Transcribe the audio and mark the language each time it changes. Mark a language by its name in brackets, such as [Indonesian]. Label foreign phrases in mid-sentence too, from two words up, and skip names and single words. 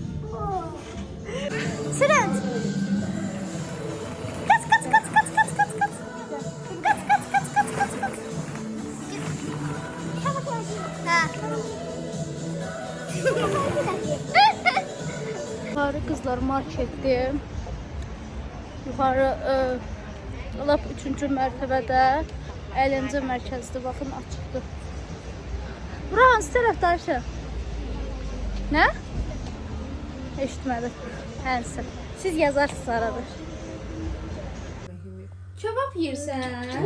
[Turkish] Sürün. Kaç. Kaç. Ha. Yukarı kızlar marketdi. [Azerbaijani] Yukarı lap 3-cü mərtəbədə 50-ci mərkəzdir. Baxın açıqdır. Bura hansı tərəfdə Ayşə? Nə? Eşitmədim. Hənsi. Siz yazarsınız arada. Kebab yersən?